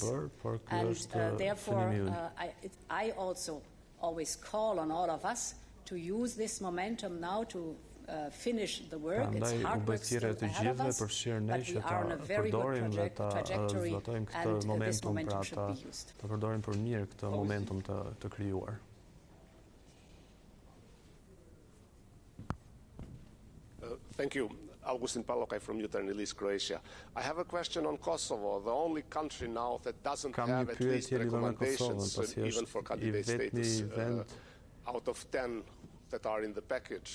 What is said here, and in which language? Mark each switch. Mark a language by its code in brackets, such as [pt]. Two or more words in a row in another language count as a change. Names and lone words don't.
[en] And therefore, I also always call on all of us to use this momentum now to finish the work. It's hard work still ahead of us, but we are on a very good trajectory, and this momentum should be used. [sq] Të përdorim për mirë këtë momentum të krijuar. [en] Thank you. Augustin Palokaj from Jutarnji List, Croatia. I have a question on Kosovo, the only country now that doesn't have at least recommendations, even for candidate status, out of 10 that are in the package.